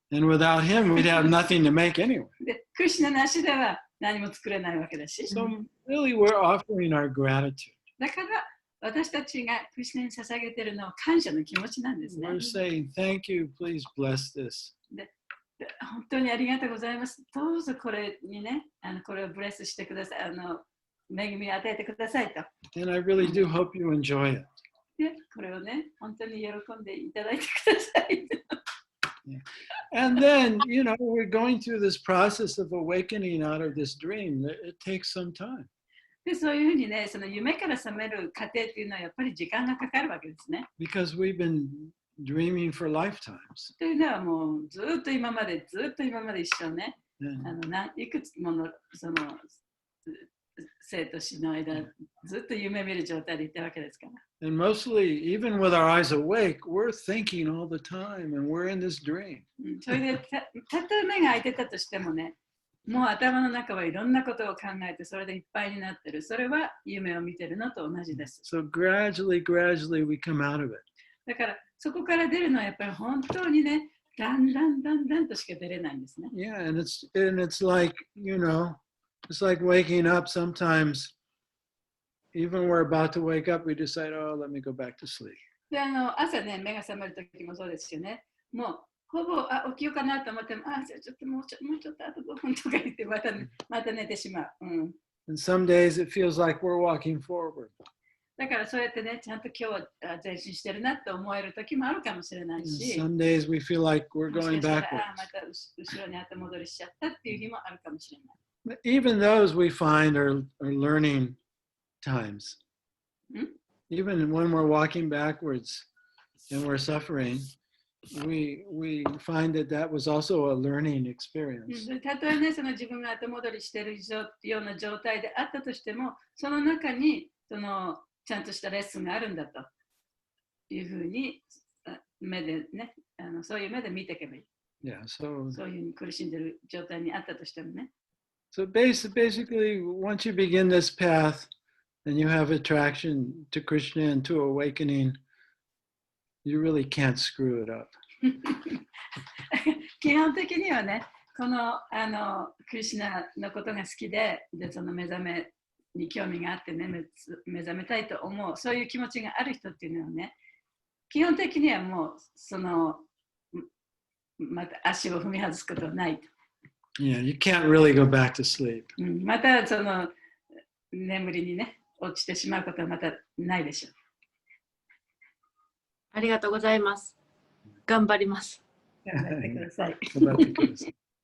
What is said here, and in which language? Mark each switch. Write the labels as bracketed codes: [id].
[en] And without him, we'd have nothing to make anyway. [ja] で、クリシュナなしでは何も作れないわけだし。 [en] So really, we're offering our gratitude. [ja] だから私たちがクリシュナに捧げているのは感謝の気持ちなんですね。 [en] We're saying, thank you, please bless this. [ja] 本当にありがとうございます。どうぞこれにね、これをブレスしてください。恵みを与えてくださいと。 [en] And I really do hope you enjoy it. [ja] で、これをね、本当に喜んでいただいてください。 [en] And then, we're going through this process of awakening out of this dream. It takes some time. [ja] で、そういうふうにね、その夢から覚める過程っていうのはやっぱり時間がかかるわけですね。 [en] Because we've been dreaming for lifetimes. [ja] というのはもうずっと今まで一生ね、いくつものその生と死の間ずっと夢見る状態でいたわけですから。 [en] And mostly, even with our eyes awake, we're thinking all the time and we're in this dream. [ja] それでたとえ目が開いてたとしてもね、もう頭の中はいろんなことを考えてそれでいっぱいになってる。それは夢を見てるのと同じです。 [en] So gradually we come out of it. [ja] だからそこから出るのはやっぱり本当にね、だんだんとしか出れないんですね。 [en] Yeah, and it's like, it's like waking up sometimes. Even we're about to wake up, we decide, oh, let me go back to sleep. [ja] で、朝ね、目が覚めるときもそうですよね。もうほぼ起きようかなと思っても、ちょっともうちょっとあと5分とか言ってまた寝てしまう。 [en] And some days it feels like we're walking forward. [ja] だからそうやってね、ちゃんと今日は前進してるなって思えるときもあるかもしれないし、 [en] some days we feel like we're going backwards. [ja] また後ろに後戻りしちゃったっていう日もあるかもしれない。 [en] But even those we find are learning times. Even when we're walking backwards and we're suffering, we find that was also a learning experience. [ja] たとえね、その自分が後戻りしているような状態であったとしても、その中にそのちゃんとしたレッスンがあるんだというふうに目でね、そういう目で見ていけばいい。 [en] Yeah, so [ja] そういうふうに苦しんでる状態にあったとしてもね。 [en] basically, once you begin this path and you have attraction to Krishna and to awakening, you really can't screw it up. [ja] 基本的にはね、このクリシュナのことが好きで、その目覚めに興味があってね、目覚めたいと思う、そういう気持ちがある人っていうのはね、基本的にはもうまた足を踏み外すことはない。 [en] Yeah, you can't really go back to sleep. [ja] また眠りにね、落ちてしまうことはまたないでしょう。ありがとうございます。頑張ります。頑張ってください。頑張ってください。